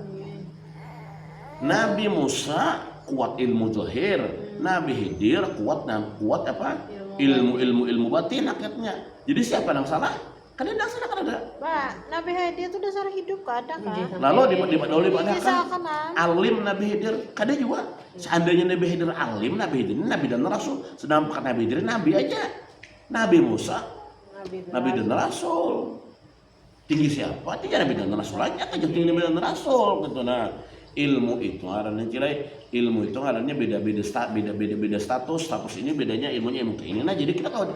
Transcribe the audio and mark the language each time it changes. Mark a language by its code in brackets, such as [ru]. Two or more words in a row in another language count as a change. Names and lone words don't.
[bjn] Nabi Musa kuat ilmu zahir Nabi Khidir kuat apa ilmu batin akhirnya jadi siapa yang salah kada ada salah kada ada Pak Nabi Khidir itu dasar hidup kada kan lalu di alim Nabi Khidir kada juga seandainya Nabi Khidir alim Nabi Khidir Nabi dan Rasul sedangkan Nabi Khidir Nabi aja Nabi Musa Nabi dan Rasul tinggi siapa tinggi Nabi dan Rasul aja kan tinggi Nabi dan Rasul gitu nah ilmu itu ngarannya ilmu itu ngarannya beda status ini bedanya ilmunya ilmu ini nah jadi kita kalau